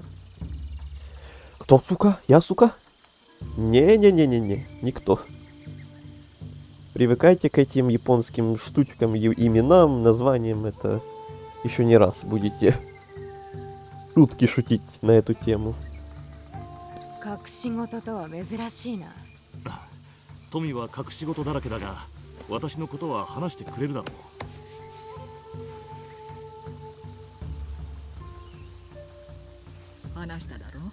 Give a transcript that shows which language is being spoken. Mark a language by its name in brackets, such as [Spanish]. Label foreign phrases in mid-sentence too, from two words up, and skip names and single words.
[Russian] Кто, сука? Я, сука? Не-не-не-не-не, никто. Привыкайте к этим японским штучкам, именам, названиям. Это еще не раз будете шутки шутить на эту тему. [Japanese] 隠し事とは珍しいな。富は隠し事だらけだが、私のことは話してくれるだろう。話しただろ。